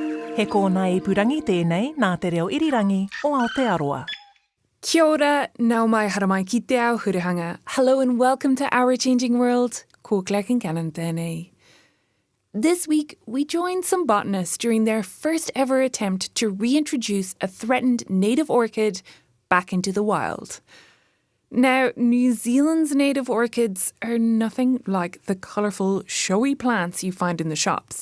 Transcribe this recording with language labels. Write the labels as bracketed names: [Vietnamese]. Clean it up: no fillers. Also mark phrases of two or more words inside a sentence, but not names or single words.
[Māori] He kōna I purangi tēnei nā te reo irirangi o Aotearoa. Kia ora, nau mai haramai ki te ao hurihanga. [English] Hello and welcome to Our Changing World. [Māori] Ko Claire Cannon tēnei. [English] This week, we joined some botanists during their first ever attempt to reintroduce a threatened native orchid back into the wild. Now, New Zealand's native orchids are nothing like the colourful, showy plants you find in the shops.